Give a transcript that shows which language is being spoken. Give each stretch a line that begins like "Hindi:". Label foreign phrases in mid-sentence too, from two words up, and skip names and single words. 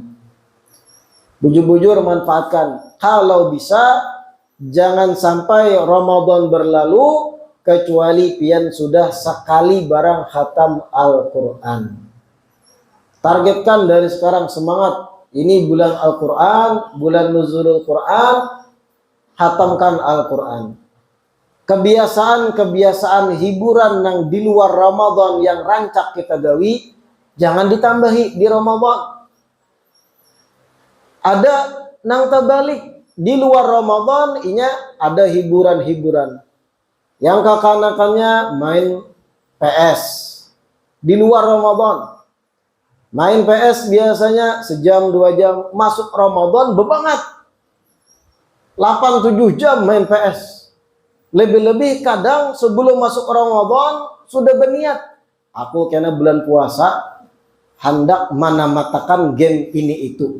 Banjar: Bujur-bujur manfaatkan. Kalau bisa jangan sampai Ramadan berlalu kecuali pian sudah sekali barang khatam Al-Quran.
Indonesian: Targetkan dari sekarang, semangat. Ini bulan Al-Quran, bulan nuzulul Quran, khatamkan Al-Quran.
Banjar: Kebiasaan-kebiasaan hiburan yang di luar Ramadan yang rancak kita gawi, jangan ditambahi di Ramadan. Ada nang terbalik, di luar Ramadan inya ada hiburan-hiburan.
Indonesian: Yang kekanakannya main PS. Di luar Ramadan. Main PS biasanya sejam 2 jam, masuk Ramadan bebanget 8-7 jam main PS. Lebih-lebih kadang sebelum masuk Ramadan sudah berniat, aku kena bulan puasa hendak menamatakan game ini itu.